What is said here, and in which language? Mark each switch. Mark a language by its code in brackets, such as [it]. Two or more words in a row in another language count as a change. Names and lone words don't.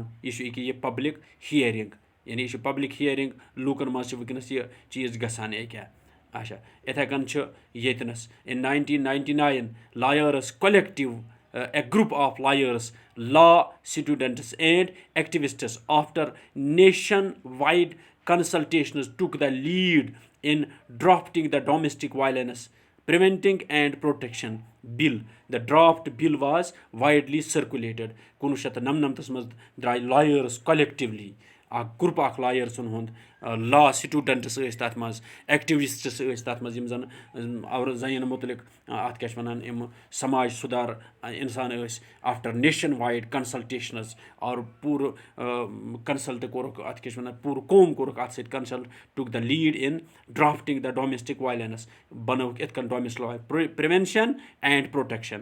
[ks] یہِ چھُ ییٚکیٛاہ یہِ [en] public hearing. [ks] یعنی یہِ چھِ [en] public hearing [ks] لوٗکَن منٛز چھِ وٕنکٮ۪نَس یہِ چیٖز گژھان ییٚکیٛاہ. اچھا اِتھَے کٔنۍ چھُ ییٚتِنَس [en] in 1999 lawyers collective a group of lawyers law students and activists after nation wide consultations took the lead in drafting the Domestic Violence Preventing and Protection Bill. The draft bill was widely circulated. [ks] 1999 منٛز درٛاے [en] lawyers collectively [ks] اَکھ گرُپ اَکھ لایٲرسَن ہُنٛد [en] law students [ks] ٲسۍ تَتھ منٛز ایکٹِوِسٹٕس ٲسۍ تَتھ منٛز یِم زَن زَنٮ۪ن مُتعلِق اَتھ کیٛاہ چھِ وَنان یِم سماج سُدھار اِنسان ٲسۍ [en] after nation wide consultations [ks] اور پوٗرٕ کَنسَلٹ کوٚرُکھ اَتھ کیٛاہ چھِ وَنان پوٗرٕ قوم کوٚرُکھ اَتھ سۭتۍ کَنسَلٹ [en] took the lead in drafting the domestic violence [ks] بَنٲوٕکھ یِتھ کٔنۍ [en] domestic prevention and protection.